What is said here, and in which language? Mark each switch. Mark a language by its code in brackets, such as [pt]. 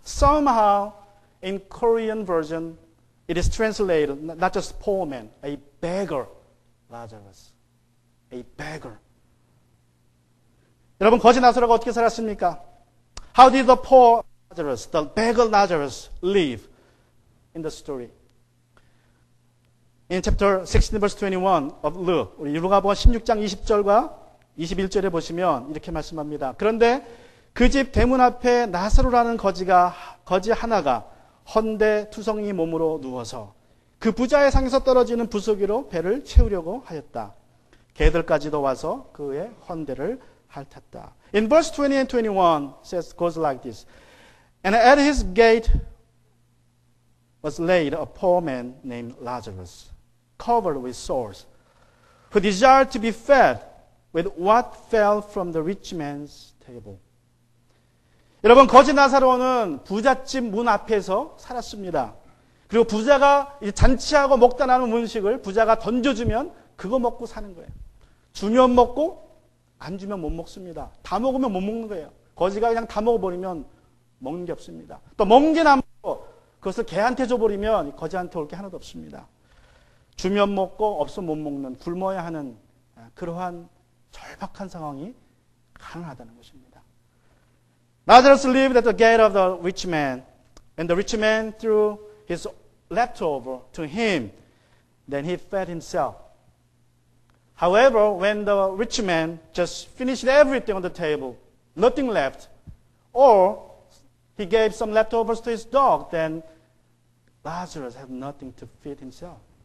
[en] Somehow, in Korean version, it is translated not just poor man, a beggar, Lazarus. A beggar. [ko] 여러분, 거지 나사로가 어떻게 살았습니까? [en] How did the poor Lazarus, the beggar Lazarus, live in the story? In chapter 16, verse 21 of Luke, [ko] 우리 누가복음 16장 20절과 21절에 보시면 이렇게 말씀합니다. 그런데 그 집 대문 앞에 나사로라는 거지 하나가 헌데 투성이 몸으로 누워서 그 부자의 상에서 떨어지는 부수기로 배를 채우려고 하였다. 개들까지도 와서 그의 헌데를 핥았다. [en] In verse 20 and 21 goes like this. And at his gate was laid a poor man named Lazarus, covered with sores, who desired to be fed with what fell from the rich man's table. [ko] 여러분, 거지 나사로는 부잣집 문 앞에서 살았습니다. 그리고 부자가 잔치하고 먹다 남은 음식을 부자가 던져주면 그거 먹고 사는 거예요. 주면 먹고 안 주면 못 먹습니다. 다 먹으면 못 먹는 거예요. 거지가 그냥 다 먹어버리면 먹는 게 없습니다. 또 먹는 게 남고 그것을 개한테 줘버리면 거지한테 올 게 하나도 없습니다. 주면 먹고 없으면 못 먹는, 굶어야 하는 그러한 절박한 상황이 가능하다는 것입니다. [en] Lazarus lived at the gate of the rich man, and the rich man threw his leftover to him. Then he fed himself. However, when the rich man just finished everything on the table, nothing left, or he gave some leftovers to his dog, then Lazarus had nothing to feed himself.